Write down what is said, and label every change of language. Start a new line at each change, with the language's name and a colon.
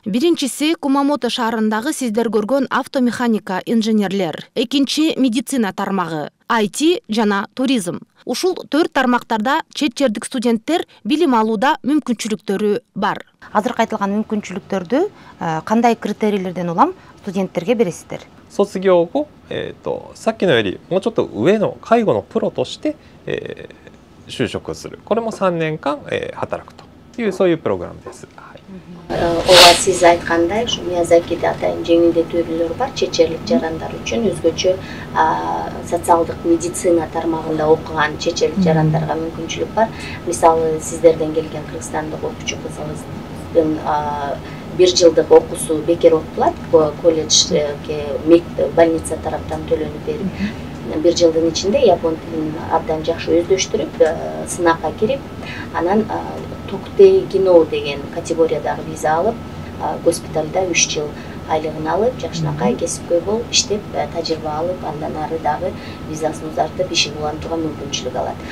Kyrgyz: Биринчиси Кумамото шаарындагы сиздер көргөн автомеханика инженерлер, экинчи медицина тармагы, IT жана туризм. Ушул 4 тармактарда чет жердик студенттер билим алууда мүмкүнчүлүктөрү бар. Азыркы айтылган мүмкүнчүлүктөрдү кандай критерийлерден улам студенттерге бересиздер?
Japanese: 卒業後、さっきのよりもうちょっと上の介護のプロとして、就職をする。これも3年間、働くというそういうプログラムです。
Kyrgyz: Ооба сиз айткандай, ушу Миязакиде атайын жеңилдетүүлөр бар, чет жерлик жарандар үчүн өзгөчө социалдык медицина тармагында окуган чет жерлик жарандарга мүмкүнчүлүк бар. Мисалы, сиздерден келген Кыргызстандык окуучу кызыңыздын 1 жылдык окуусу бекер окутулат, колледжге больница тараптан төлөнүп берип, 1 жылдын ичинде япон тилин абдан жакшы өздөштүрүп, сынакка кирип, анан Токутей Кино деген категориядагы виза алып, госпиталда 3 жыл айлыгын алып, жакшынакай кесипкөй болуп иштеп, тажрыйба алып, андан ары дагы визасын узартып ишин улантууга мүмкүнчүлүк алат.